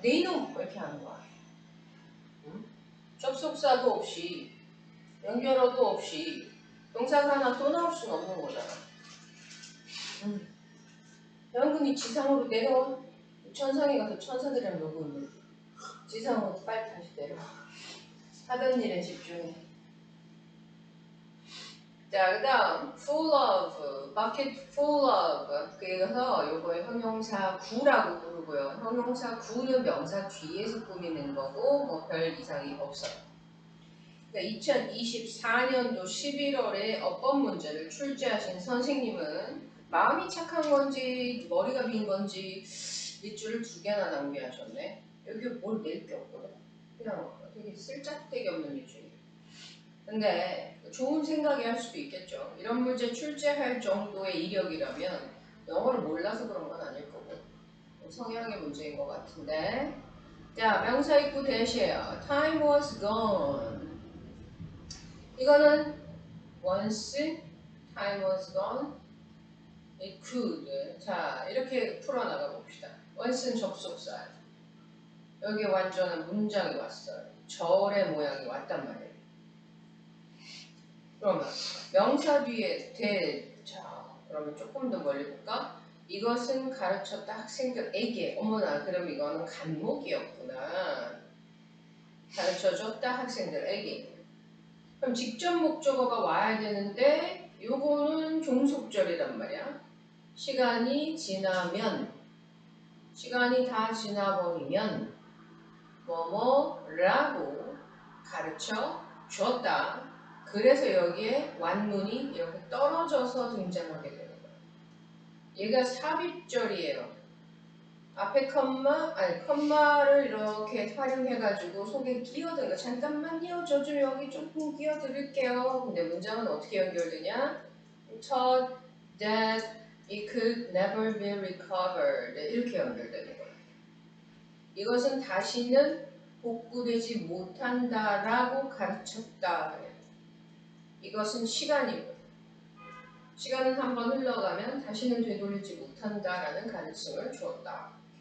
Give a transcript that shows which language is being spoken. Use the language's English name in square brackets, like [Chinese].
[Korean] 내 이놈 이렇게 하는 거야. 응? 접속사도 없이 연결어도 없이 동사가 하나 또 나올 수는 없는 거잖아. 여러분이 지상으로 내려와. 천상에 가서 천사들이랑 놀고 있는데 지상으로 빨리 다시 내려와. 하던 일에 집중해. 자, 그 다음 [English] full of, bucket full of. [Korean] 그래서 요거의 형용사 구라고 부르고요. 형용사 구는 명사 뒤에서 꾸미는 거고 뭐 별 이상이 없어요. 그러니까 2024년도 11월에 어법 문제를 출제하신 선생님은 마음이 착한 건지 머리가 빈 건지 밑줄을 2개나 낭비하셨네. 여기 뭘 낼 게 없거든. 그냥 되게 쓸짝대기 없는 밑줄이에요. 근데 좋은 생각이 할 수도 있겠죠. 이런 문제 출제할 정도의 이력이라면 영어를 몰라서 그런 건 아닐 거고 성향의 문제인 것 같은데. 자, 명사 입구 대시에요. [English] Time was gone. [Korean] 이거는 [English] once time was gone. It could. [Korean] 자, 이렇게 풀어나가 봅시다. once는 접속사. 여기 완전한 문장이 왔어요. 절의 모양이 왔단 말이에요. 그러면 명사 뒤에 자, 그러면 조금 더 멀리 볼까? 이것은 가르쳤다 학생들에게. 어머나, 그럼 이거는 간목이었구나. 가르쳐줬다 학생들에게. 그럼 직접 목적어가 와야 되는데 요거는 종속절이란 말이야. 시간이 지나면, 시간이 다 지나버리면 뭐뭐라고 가르쳐 줬다. 그래서 여기에 완문이 이렇게 떨어져서 등장하게 되는 거예요. 얘가 삽입절이에요. 앞에 컴마를 이렇게 활용해가지고 속에 끼어든 거. 잠깐만요, 저 좀 여기 조금 끼어드릴게요. 근데 문장은 어떻게 연결되냐? [English] Taught that it could never be recovered. [Korean] 이렇게 연결되는 거예요. 이것은 다시는 복구되지 못한다라고 가르쳤다. 이것은 시간이고 시간은 한번 흘러가면 다시는 되돌리지 못한다라는 가르침을 주었다.